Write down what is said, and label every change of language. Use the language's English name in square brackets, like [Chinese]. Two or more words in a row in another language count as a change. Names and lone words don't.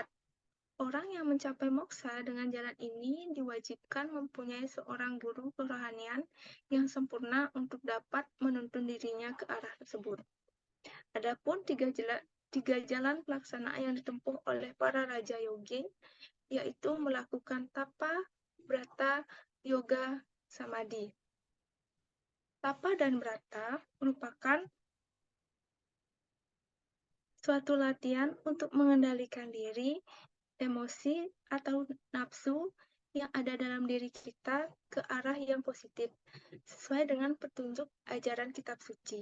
[Indonesian] Orang yang mencapai moksa dengan jalan ini diwajibkan mempunyai seorang guru kerohanian yang sempurna untuk dapat menuntun dirinya ke arah tersebut. Adapun tiga jalan pelaksanaan yang ditempuh oleh para raja yogi, yaitu melakukan tapa, brata, yoga, samadhi. Tapa dan brata merupakan suatu latihan untuk mengendalikan diri, emosi, atau nafsu yang ada dalam diri kita ke arah yang positif, sesuai dengan petunjuk ajaran kitab suci.